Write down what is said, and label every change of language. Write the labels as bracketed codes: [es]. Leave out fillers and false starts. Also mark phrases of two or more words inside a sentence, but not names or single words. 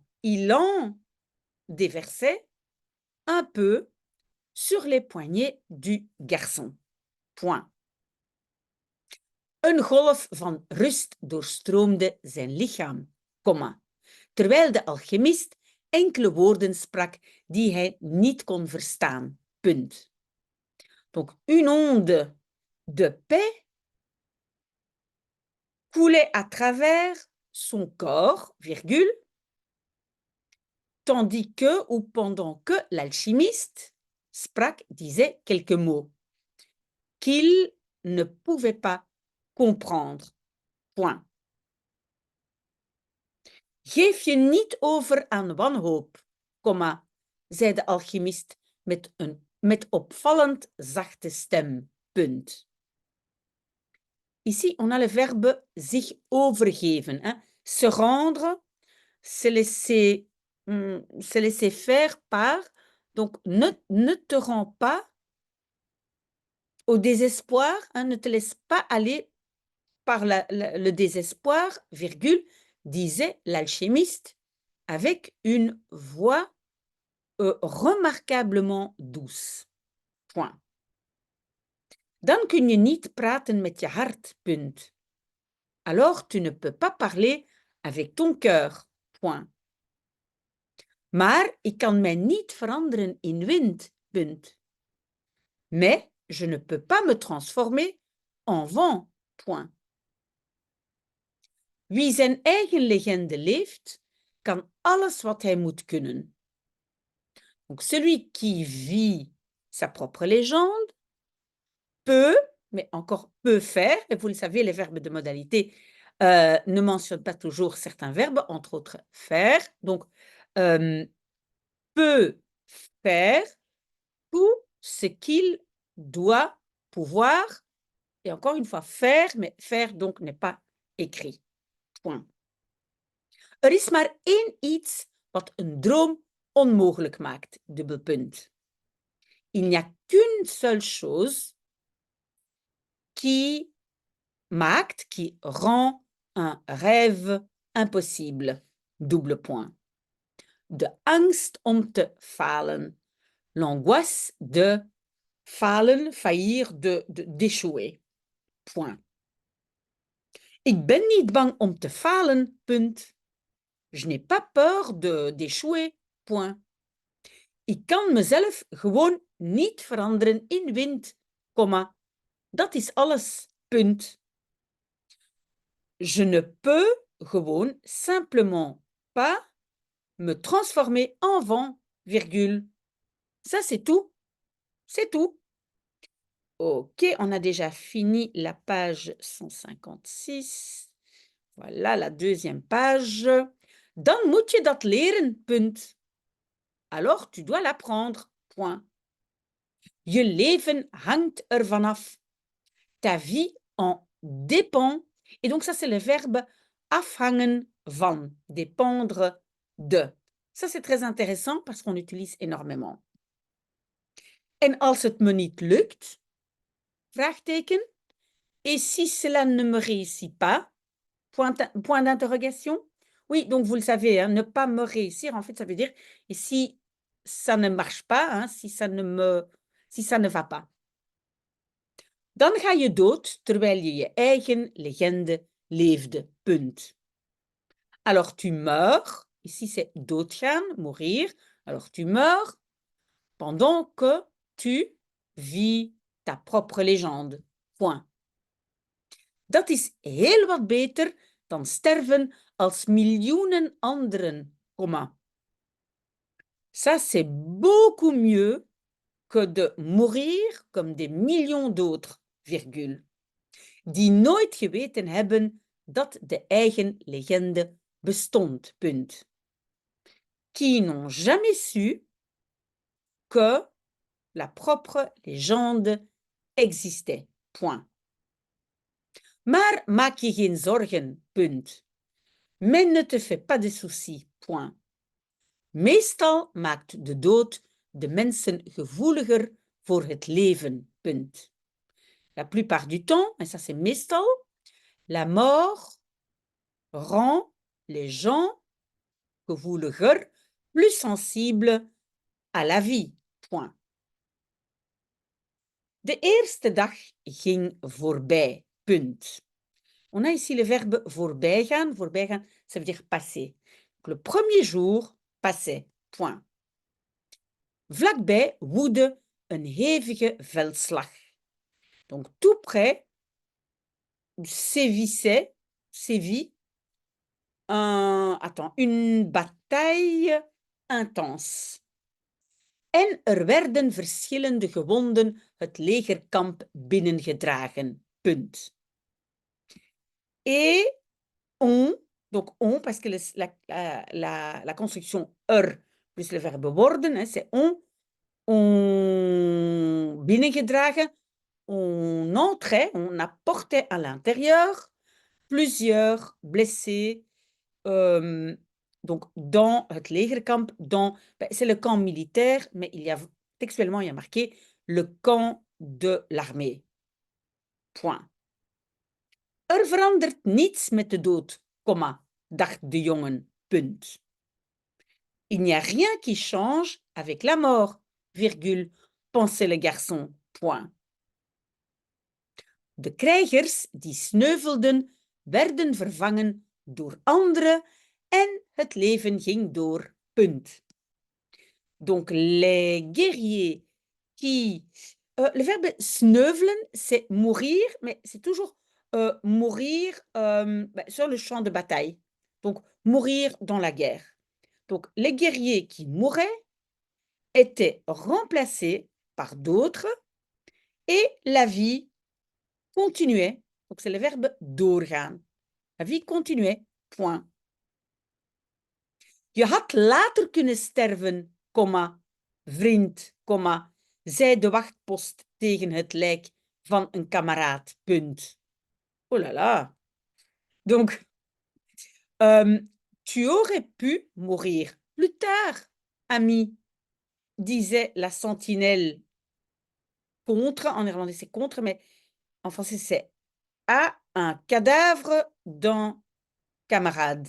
[fr] Il en déversait un peu sur les poignets du garçon. Point. [nl] Een golf van rust doorstroomde zijn lichaam, comma, terwijl de alchemist enkele woorden sprak die hij niet kon verstaan. Punt. [fr] Donc, une onde de paix coulait à travers son corps, virgule, tandis que ou pendant que l'alchimiste sprak, disait quelques mots qu'il ne pouvait pas comprendre. Point. [nl] Geef je niet over aan wanhoop, comma, zei de alchimist met opvallend zachte stem. Punt. [fr] Ici, on a le verbe [nl] zich overgeven. [fr] Hein? Se rendre, se laisser faire par. Donc, ne te rends pas au désespoir, hein? Ne te laisse pas aller par le désespoir, virgule, disait l'alchimiste avec une voix remarquablement douce. Point. [nl] Dan kun je niet praten met je hart. Punt. [fr] Alors tu ne peux pas parler avec ton cœur. Point. [nl] Maar ik kan mij niet veranderen in wind. Punt. [fr] Mais je ne peux pas me transformer en vent. Point. [nl] Wie zijn eigen legende leeft, kan alles wat hij moet kunnen. [fr] Donc celui qui vit sa propre légende peut, mais encore peut faire, et vous le savez, les verbes de modalité ne mentionnent pas toujours certains verbes, entre autres faire. Donc, peut faire tout ce qu'il doit pouvoir, et encore une fois, faire, mais faire donc n'est pas écrit. Point. [nl] Er is maar één iets wat een droom onmogelijk maakt, dubbelpunt. [fr] Il n'y a qu'une seule chose qui rend un rêve impossible, double point. [nl] De angst om te falen, [fr] l'angoisse de falen, faillir, d'échouer. Point. [nl] Ik ben niet bang om te falen, punt. [fr] Je n'ai pas peur d'échouer, point. [nl] Ik kan mezelf gewoon niet veranderen in wind, comma. Dat is alles, punt. [fr] Je ne peux gewoon simplement pas me transformer en vent, virgule. Ça, c'est tout. C'est tout. Ok, on a déjà fini la page 156. Voilà la deuxième page. [nl] Dan moet je dat leren, punt. [fr] Alors, tu dois l'apprendre, point. [nl] Je leven hangt ervan af. [fr] Ta vie en dépend. Et donc, ça, c'est le verbe [nl] afhangen van, [fr] dépendre de. Ça, c'est très intéressant parce qu'on l'utilise énormément. [nl] En als het me niet lukt, vraagteken, [fr] et si cela ne me réussit pas, point d'interrogation. Oui, donc vous le savez, hein, ne pas me réussir, en fait, ça veut dire, et si ça ne marche pas, hein, si ça ne va pas. [nl] Dan ga je dood terwijl je je eigen legende leefde. Punt. [fr] Alors tu meurs, ici c'est doodgaan, mourir. Alors tu meurs pendant que tu vis ta propre légende. Point. [nl] Dat is heel wat beter dan sterven als miljoenen anderen, comma. [fr] Ça, c'est beaucoup mieux que de mourir comme des millions d'autres, virgule, [nl] die nooit geweten hebben dat de eigen legende bestond, punt. [fr] Qui n'ont jamais su que la propre légende existait, point. [nl] Maar maak je geen zorgen, punt. [fr] Mais ne te fais pas de soucis, point. [nl] Meestal maakt de dood de mensen gevoeliger voor het leven, punt. [fr] La plupart du temps, et ça c'est meestal, la mort rend les gens gevoeliger, plus sensibles à la vie, point. [nl] De eerste dag ging voorbij, punt. [fr] On a ici le verbe voorbijgaan. Voorbijgaan, ça veut dire passer. Donc, le premier jour passait, point. [nl] Vlakbij woedde een hevige veldslag. [fr] Donc, tout près sévit une bataille intense. [nl] En er werden verschillende gewonden het legerkamp binnengedragen. Punt. [fr] Et donc on, parce que la construction er plus le verbe worden, hein, c'est on binnengedragen, on entrait, on apportait à l'intérieur plusieurs blessés, donc dans [nl] het legerkamp, [fr] c'est le camp militaire, mais textuellement, il y a marqué le camp de l'armée. Point. [nl] Er verandert niets met de dood, comma, dacht de jongen, punt. [fr] Il n'y a rien qui change avec la mort, virgule, pensait le garçon, point. [nl] De krijgers die sneuvelden, werden vervangen door anderen en het leven ging door, punt. [fr] Donc, les guerriers qui... le verbe sneuvelen, c'est mourir, mais c'est toujours mourir sur le champ de bataille. Donc, mourir dans la guerre. Donc, les guerriers qui mouraient étaient remplacés par d'autres et la vie continuait. Donc, c'est le verbe doorgaan. La vie continuait, point. [nl] Je had later kunnen sterven, comma, vriend, comma, zei de wachtpost tegen het lijk van een kameraad, punt. [fr] Oh là là. Donc, tu aurais pu mourir plus tard, ami, disait la sentinelle. Contre, en néerlandais c'est contre, mais en français c'est à un cadavre d'un camarade.